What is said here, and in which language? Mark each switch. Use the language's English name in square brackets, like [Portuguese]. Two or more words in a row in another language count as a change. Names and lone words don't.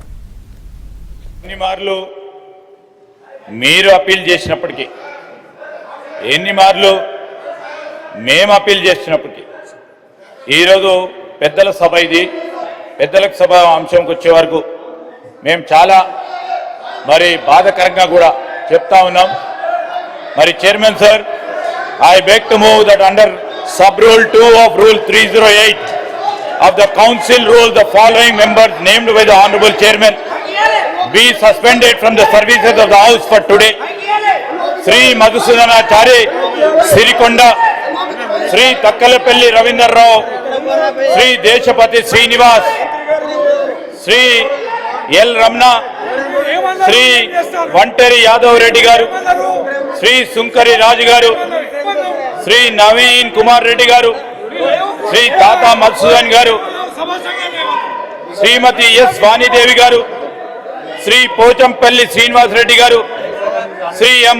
[Telugu] ఎన్ని మార్లు మీరు అప్పీల్ చేసినప్పటికీ, ఎన్ని మార్లు మేము అప్పీల్ చేసినప్పటికీ, ఈరోజు పెద్దల సభ ఇది. పెద్దల సభ అంశంకి వచ్చే వరకు మేము చాలా బాధాకరంగా కూడా చెప్తా ఉన్నాం. [English] Chairman Sir, I beg to move that under sub-rule 2 of Rule 308 of the Council rule, the following members named by the Honorable Chairman be suspended from the services of the House for today. Sri Madhusudanachari Sirikonda, Sri Takkalapelli Ravindra Rao, Sri Deshapati Srinivas, Sri L. Ramna, Sri Vanteri Yadav Reddy Garu, Sri Sunkari Raj Garu, Sri Naveen Kumar Reddy Garu, Sri Tata Madhusudan Garu, Srimati S. Vani Devi Garu, Sri Pochampalli Srinivas Reddy Garu, Sri M.